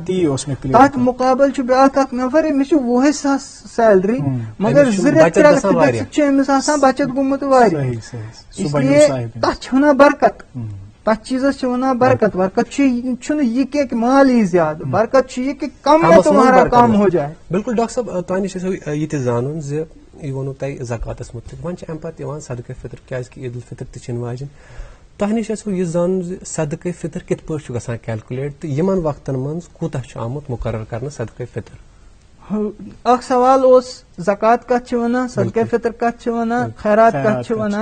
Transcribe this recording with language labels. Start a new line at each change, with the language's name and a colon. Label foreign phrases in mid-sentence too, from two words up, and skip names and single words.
Kashmiri: تتھ مُقابل چھُ بیاکھ اکھ نفر أمِس چھِ 20 ساس سیلری مگر 2 رٮ۪تھ 3 رٮ۪تھ گٔژھِتھ چھُ أمِس آسان بچت گوٚمُت واریاہ. اسلیے تتھ چھِ ونان برکت، تتھ چیٖزس چھِ ونان برکت. برکت چھُنہٕ یہِ کینٛہہ کہِ مال یی زیادٕ، برکت چھُ یہِ کہِ
Urdu: کم میں تمہارا کام ہو جائے.
Kashmiri: بالکل ڈاکٹر صٲب، تۄہہِ نِش ٲسۍ یہِ تہِ زانُن زِ یہِ ووٚنوٕ تۄہہِ زکاتس مُتعلق، وۄنۍ چھِ امہِ پتہٕ یِوان صدقہ فطر کیازِ کہِ عید الفطر تہِ چھِ یِنہٕ واجیٚنۍ. تۄہہِ نِش ٲسوٕ یہِ زانُن زِ صدقہ فطر کِتھ پٲٹھۍ چھُ گژھان کیلکولیٹ تہٕ یِمن وقتن منٛز کوٗتاہ چھُ آمُت مُقرر کرنہٕ صدقہ فطر. اکھ سوال اوس زکات کتھ چھِ ونان، صدقہ فطر کتھ چھِ ونان، خیرات کتھ چھِ ونان.